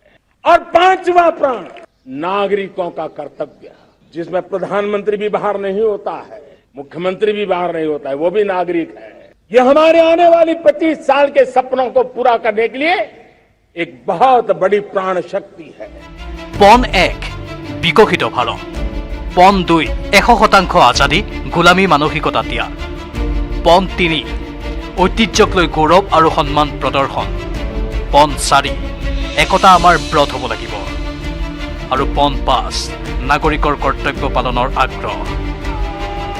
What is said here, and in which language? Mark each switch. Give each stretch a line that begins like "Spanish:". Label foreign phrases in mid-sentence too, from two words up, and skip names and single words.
Hindi: और 5वां प्राण, नागरिकों का कर्तव्य, जिसमें प्रधानमंत्री भी बाहर नहीं होता है, मुख्यमंत्री भी बाहर नहीं होता है, वो भी नागरिक है। ये हमारे आने वाली 25 साल के सपनों को पूरा करने के लिए एक बहुत बड़ी प्राण शक्ति है।
Assamese: পণ 1 বিকশিত ভাৰত, পণ 2 100% আজাদী গোলামী মানসিকতা ত্যাগ, পণ 3 ঐতিহ্যক লৈ গৌৰৱ আৰু সন্মান প্ৰদৰ্শন, পণ 4 একতা আমাৰ ব্ৰত হ'ব লাগিব, আৰু পণ 5 নাগৰিকৰ কৰ্তব্য পালনৰ আগ্ৰহ।